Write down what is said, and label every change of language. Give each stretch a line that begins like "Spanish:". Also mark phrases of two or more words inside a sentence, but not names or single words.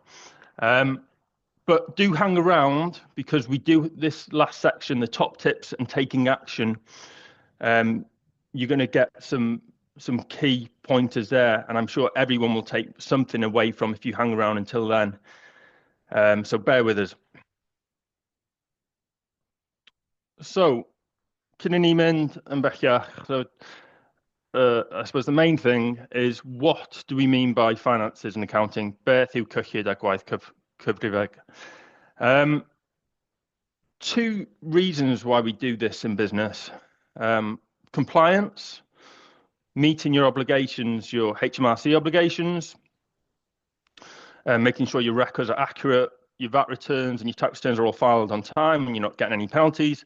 English: But do hang around, because we do this last section, the top tips and taking action. You're going to get some key pointers there, and I'm sure everyone will take something away from if you hang around until then. So bear with us. So,
Welsh: cyn mynd yn bellach,
English: so I suppose the main thing is, what do we mean by finances and accounting?
Welsh: Beth yw cyllid a gwaith cyfrifeg?
English: Two reasons why we do this in business. Compliance, meeting your obligations, your HMRC obligations, making sure your records are accurate, your VAT returns and your tax returns are all filed on time and you're not getting any penalties.